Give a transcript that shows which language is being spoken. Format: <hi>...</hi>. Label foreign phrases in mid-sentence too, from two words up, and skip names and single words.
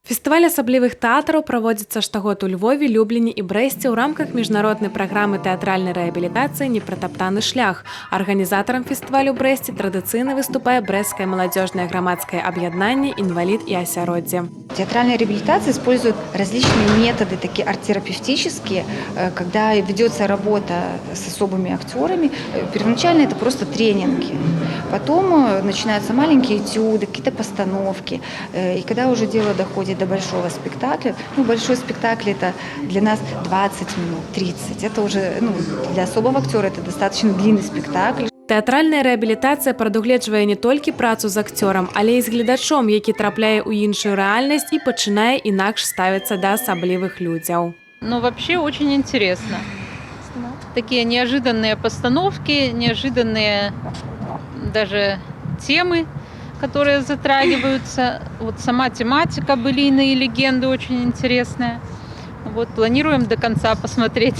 <be>Фестываль асаблівых тэатраў праводзіцца штогод у Львове, Любліні і Брэсце ў рамках міжнароднай праграмы тэатральнай рэабілітацыі «Непратаптаны шлях». Арганізатарам фестывалю ў Брэсце традыцыйна выступае брэсцкае маладзёжнае грамадскае аб'яднанне «Инвалид и осяроддзе».</be> <ru>Театральная реабилитация использует различные методы, такие арт-терапевтические, когда ведется работа с особыми актерами. Первоначально это просто тренинги. Потом начинаются маленькие этюды, какие-то постановки. И когда уже дело доходит до большого спектакля, большой спектакль это для нас 20 минут, 30. Это уже для особого актера это достаточно длинный спектакль.</ru> <be>Тэатральная рэабілітацыя прадугледжвае не толькі працу з акцёрам, але і з гледачом, які трапляе ў іншую рэальнасць і пачынае інакш ставіцца да асаблівых людзяў.</be> <ru>Вообще очень интересно. Такие неожиданные постановки, неожиданные даже темы, которые затрагиваются. Вот сама тематика былины и легенды очень интересная. Планируем до конца посмотреть.</ru>